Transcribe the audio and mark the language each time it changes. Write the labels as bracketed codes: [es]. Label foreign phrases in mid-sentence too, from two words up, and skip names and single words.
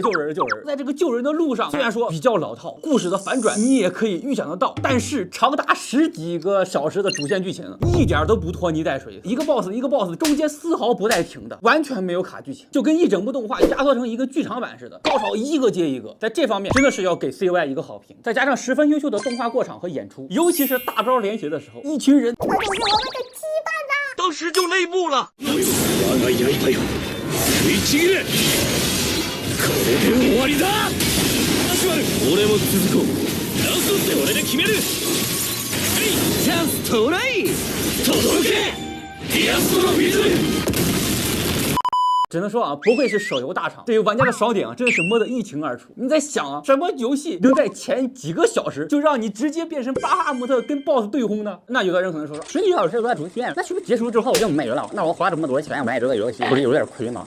[zh] 在这个救人的路上，虽然说比较老套，故事的反转你也可以预想得到，但是长达10几个小时的主线剧情一点都不拖泥带水，一个 boss 中间丝毫不带停的，完全没有卡剧情，就跟一整部动画压缩成一个剧场版似的，高潮一个接一个。在这方面真的是要给 CY 一个好评，再加上十分优秀的动画过场和演出，尤其是大招连学的时候。一群人，这就是我们的羁绊呐！当时就泪目了。 [ja] 俺も続こう。ラストって俺で決める。チャンストライ。届け。ディアストロフィズ。 [zh] 只能说啊，不愧是手游大厂，对于玩家的爽点啊，真的是摸得一清二楚。你在想啊，什么游戏能在前几个小时就让你直接变成巴哈姆特跟 BOSS 对轰呢？那有的人可能说 10几小时都在主线，那是不是结束之后就没了？那我花这么多钱买这个游戏，不是有点亏吗？